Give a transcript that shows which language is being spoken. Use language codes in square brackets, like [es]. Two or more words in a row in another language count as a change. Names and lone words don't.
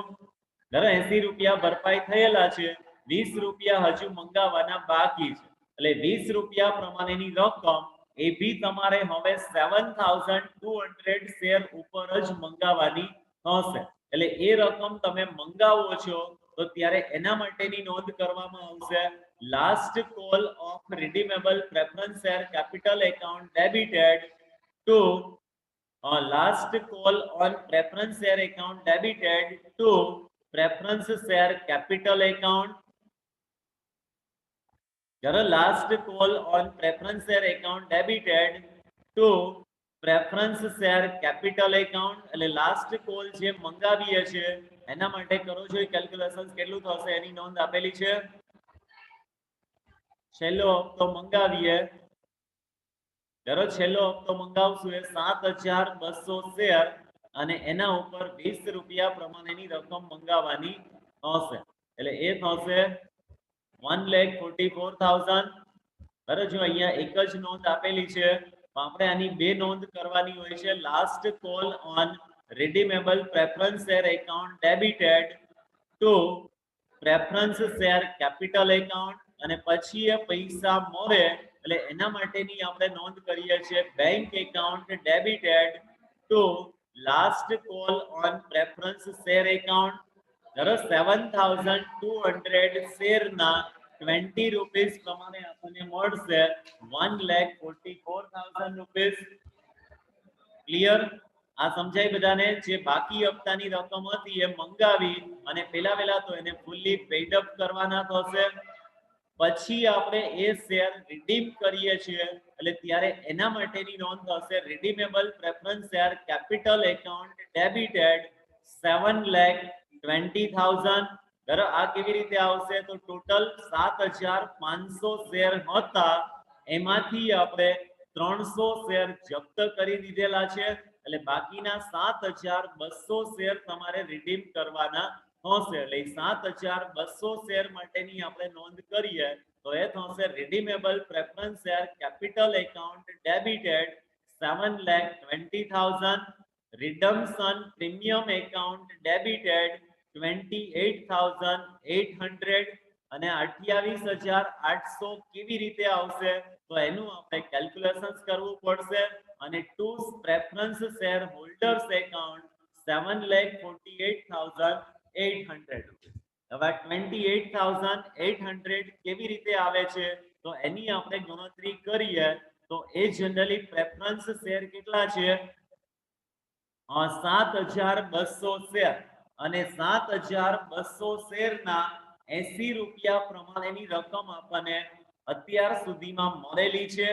[gu] બરાબર, 80 રૂપિયા ભરપાઈ થયેલા છે, 20 રૂપિયા હજુ મંગાવવાના બાકી છે એટલે 20 રૂપિયા પ્રમાણેની રકમ એ બી તમારે હવે 7,200 શેર ઉપર જ મંગાવવાની હશે. એટલે એ રકમ તમે મંગાવો છો તો ત્યારે એના માટેની નોંધ કરવામાં આવશે [en] last call of redeemable preference share capital account debited to last call on preference share account debited to preference share capital account. Last call on preference share account debited to preference share capital account. [gu] એટલે [en] last call [gu] જે મંગાવીએ છે એના માટે કરો છો કેલ્ક્યુલેશન કેટલું થશે એની નોંધ આપેલી છે. છેલ્લો હપ્તો મંગાવીએ, છેલ્લો હપ્તો મંગાવશું એ 7,200 શેર અને એના ઉપર 20 રૂપિયા પ્રમાણેની રકમ મંગાવવાની હશે એટલે એ થશે 1,44,000. બરાબર, જો અહીંયા એક જ નોંધ આપેલી છે આપણે આની બે નોંધ કરવાની હોય છે. [en] last call on redeemable preference share account debited to preference share capital account [gu] અને પછી એ પૈસા મળે એટલે એના માટેની આપણે નોંધ કરીએ છીએ [en] bank account debited to last call on preference share account. [gu] 7,200 શેરના 20 રૂપીસ પ્રમાણે આપણને મળશે 1,44,000 રૂપીસ. ક્લિયર? આ સમજાય બધાને? જે બાકી હપ્તાની રકમ હતી એ મંગાવી અને પહેલા તો એને [en] fully paid up [gu] કરવાના થશે, પછી આપણે એ શેર રિડીમ કરીએ છીએ એટલે ત્યારે એના માટેની નોંધ થશે [en] redeemable preference share capital account debited [gu] 7,20,000. બરાબર, આ કેવી રીતે આવશે તો ટોટલ 7,500 શેર હતા એમાંથી આપણે 300 શેર જપ્ત કરી દીધેલા છે એટલે બાકીના 7,200 શેર તમારે રિડીમ કરવાના હશે. એટલે 7,200 શેર માટેની આપણે નોંધ કરીએ તો એ થશે [en] redeemable preference share capital account debited [gu] 7,20,000. [en] redemption premium account debited [gu] 28,800 અને 28,800 કેવી રીતે આવશે તો એનું આપણે કેલ્ક્યુલેશન્સ કરવું પડશે અને [en] to preference share holders account [gu] 7,48,800 રૂપિયા. હવે 28,800 કેવી રીતે આવે છે તો એની આપણે ગણતરી કરીએ તો એ [en] generally preference share [gu] કેટલા છે 7,200 શેર અને 7,200 શેરના 80 રૂપિયા પ્રમાણેની રકમ આપણને અત્યાર સુધીમાં મળેલી છે.